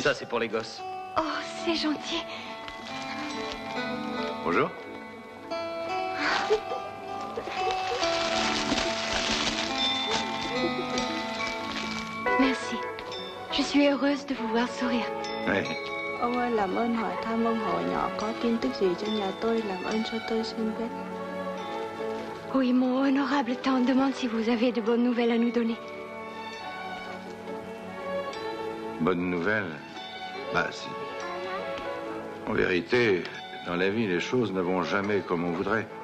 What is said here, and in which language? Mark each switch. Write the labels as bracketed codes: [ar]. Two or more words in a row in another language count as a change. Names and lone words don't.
[fr] Ça, c'est pour les gosses. Oh, c'est gentil. Bonjour. Merci. Je suis heureuse de vous voir sourire. Ouais. [vi] Ông ơi, làm ơn hỏi thăm ông Hồ nhỏ có tin tức gì cho nhà tôi, làm ơn cho tôi xin biết. [fr] Oui, mon honorable tante demande si vous avez de bonnes nouvelles à nous donner. Bonne nouvelle? Bah, c'est... En vérité, dans la vie, les choses ne vont jamais comme on voudrait.